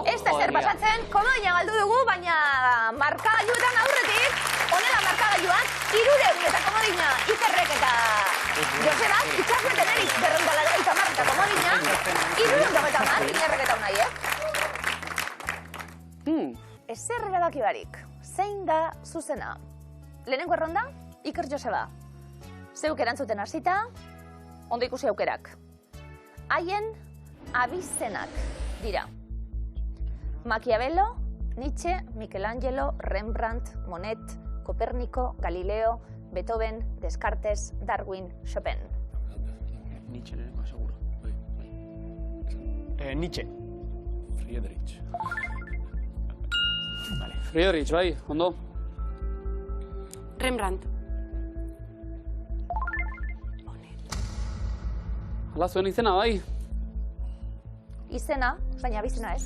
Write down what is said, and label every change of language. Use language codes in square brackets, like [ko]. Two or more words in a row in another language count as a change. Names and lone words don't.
[eu] Ez da zer pasatzen, komodina galdu dugu, baina markagailuetan aurretik, honela markagailuan, 300 eta komodina Ikerrek eta Josebak, itxasmeten erik 280 eta komodina, 350 Ikerrek eta unai, Ezer erabaki barik, zein da zuzena? Lehenengo erronda, Iker Joseba. Zeuk erantzuten hasita, ondo ikusi aukerak. Haien abizenak dira. Maquiavelo, Nietzsche, Michelangelo, Rembrandt, Monet, Copérnico, Galileo, Beethoven, Descartes, Darwin, Chopin. Nietzsche, seguro. Nietzsche. Friedrich. Friedrich, bai, ondo. Rembrandt. Hala zuen izena, bai. Izena, baina abizena ez.